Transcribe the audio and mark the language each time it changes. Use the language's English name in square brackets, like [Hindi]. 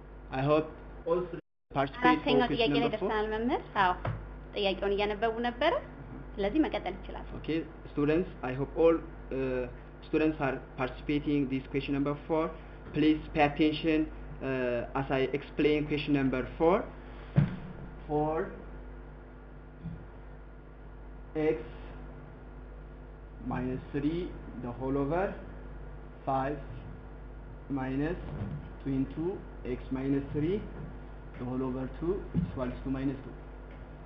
[English] I hope all participate for question number 4. [Amharic] መምህር አዎ ጥያቄውን እያነበቡ ነበር። ስለዚህ መቀጠል ይችላል። [English] Okay, students, I hope all students are participating this question number 4. Please pay attention as I explain question number 4. 4x minus 3 the whole over 5 minus 2 into x minus 3 the whole over 2, which equals to minus 2.